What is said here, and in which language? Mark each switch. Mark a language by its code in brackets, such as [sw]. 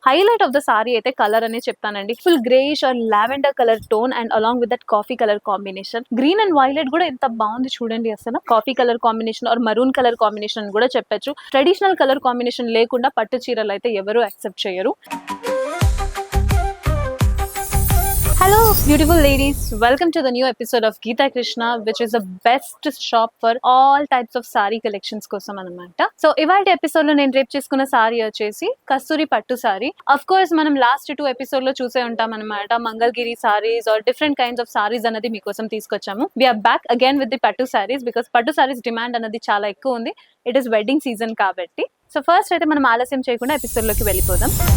[en] highlight of the sari [te] అయితే colour అనే చెప్తానండి. [en] Full greyish or lavender colour tone and along with that coffee colour combination. Green and violet [te] కూడా ఎంత బాగుంది చూడండి. [en] అసలు coffee colour combination or maroon colour combination [te] అని కూడా చెప్పొచ్చు. [en] traditional colour combination [te] లేకుండా పట్టు చీరలు అయితే ఎవరు యాక్సెప్ట్ చేయరు. [en] Hello beautiful ladies, welcome to the new episode of Geeta Krishna, which is the best shop for all types of saree collections [te] కోసం అన్నమాట. సో ఇవాళ ఎపిసోడ్ లో నేను రేపు చేసుకున్న సారీ వచ్చేసి కస్తూరి పట్టు సారీ. [en] of course మనం last 2 episode లో [te] చూసే ఉంటాం అన్నమాట. [en] Mangalagiri saris are different kinds of saris [te] అనేది మీకోసం తీసుకొచ్చాము. [en] we are back again with the pattu saris because pattu saris demand [te] అనేది చాలా ఎక్కువ ఉంది. [en] it is wedding season [te] కాబట్టి. సో ఫస్ట్ అయితే మనం ఆలస్యం చేయకుండా ఎపిసోడ్ లోకి వెళ్ళిపోదాం.